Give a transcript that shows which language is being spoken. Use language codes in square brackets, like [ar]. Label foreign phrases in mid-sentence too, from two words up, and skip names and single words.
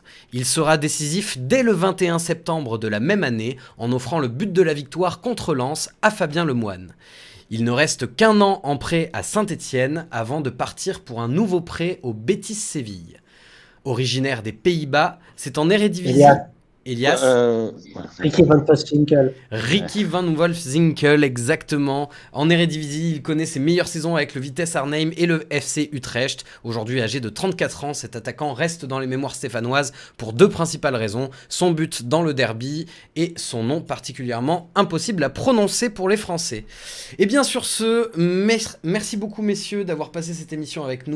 [fr] Il sera décisif dès le 21 septembre de la même année en offrant le but de la victoire contre Lens à Fabien Lemoine. Il ne reste qu'un an en prêt à Saint-Étienne avant de partir pour un nouveau prêt au Betis Séville. Originaire des Pays-Bas, c'est en Eredivisie. Elias. Ricky Van Wolfswinkel. Ricky Van Wolfswinkel, exactement. En Eredivisie, il connaît ses meilleures saisons avec le Vitesse Arnhem et le FC Utrecht. Aujourd'hui âgé de 34 ans, cet attaquant reste dans les mémoires stéphanoises pour 2 principales raisons. Son but dans le derby et son nom particulièrement impossible à prononcer pour les Français. Et bien sur ce, merci beaucoup messieurs d'avoir passé cette émission avec nous.